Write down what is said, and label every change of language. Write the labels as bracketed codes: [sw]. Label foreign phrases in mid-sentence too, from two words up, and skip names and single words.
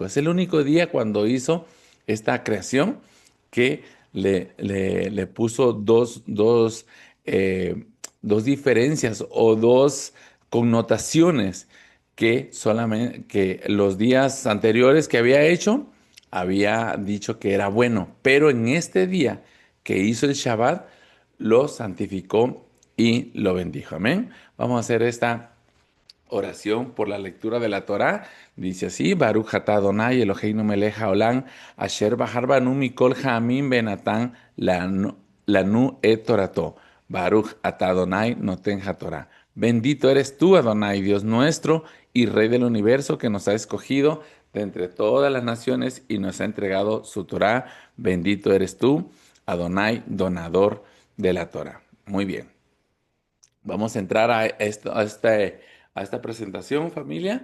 [es] Es el único día cuando hizo esta creación que le puso eh, dos diferencias o dos connotaciones que solamente que los días anteriores que había hecho había dicho que era bueno, pero en este día que hizo el Shabbat, lo santificó y lo bendijo. Amén. Vamos a hacer esta oración por la lectura de la Torá. Dice así: [he] ברוך אתה אדוני אלוהינו מלך העולם, אשר בחר בנו מכל העמים ונתן לנו את תורתו. ברוך אתה אדוני נותן התורה. [es] Bendito eres tú, Adonai, Dios nuestro y Rey del universo, que nos ha escogido de entre todas las naciones y nos ha entregado su Torá. Bendito eres tú, Adonai, donador de la Torá. Muy bien. Vamos a entrar a esta presentación, familia.